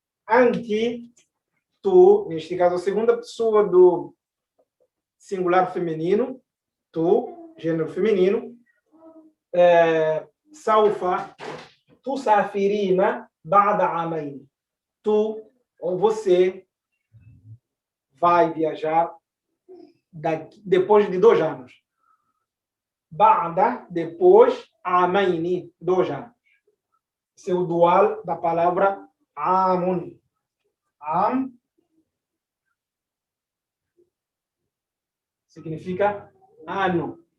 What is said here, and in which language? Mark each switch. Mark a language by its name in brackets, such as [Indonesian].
[Portuguese] أنت, tu, neste caso a segunda pessoa do singular feminino, tu, gênero feminino. [Arabic] سوف تسافرين بعد عامين. [Portuguese] Tu ou você vai viajar depois de 2 anos. Ba'da, depois, amaini, 2 anos. Esse é o dual da palavra amun. Am significa ano.